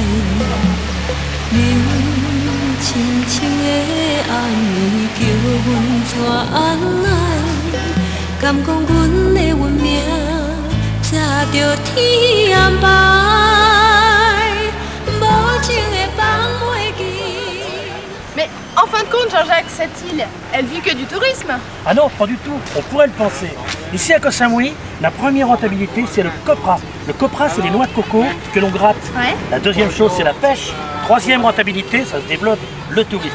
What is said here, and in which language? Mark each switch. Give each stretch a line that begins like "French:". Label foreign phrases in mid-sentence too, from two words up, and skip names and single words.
Min Nan Chinese: 冷清清的暗暝，叫阮怎安来？敢讲阮的运命，早着天安排，无情的放袂记。
French: Mais en fin de compte, Jean-Jacques, cette île, elle vit que du tourisme. Ah non, pas du tout. On pourrait le penser. Ici à Koh Samui, la première rentabilité, c'est le copra. Le copra, c'est les noix de coco que l'on gratte. Ouais. La deuxième chose, c'est la pêche. Troisième rentabilité, ça se développe, le tourisme.